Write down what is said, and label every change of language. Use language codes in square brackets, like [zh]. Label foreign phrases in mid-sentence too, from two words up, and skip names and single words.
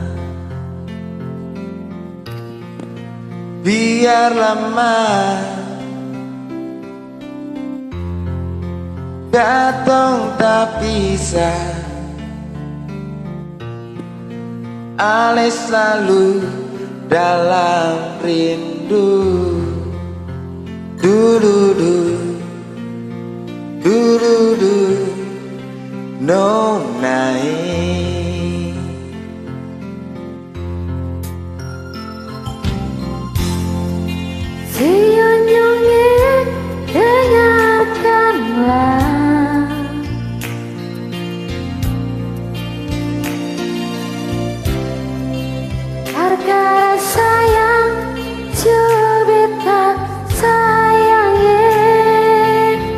[abs] Biar lama katong tak pisah, ale selalu dalam rindu. Du-du-du, du-du-du, nonai. [id] Senyum-nyum dengarkanlah, harga sayang coba tak sayangin,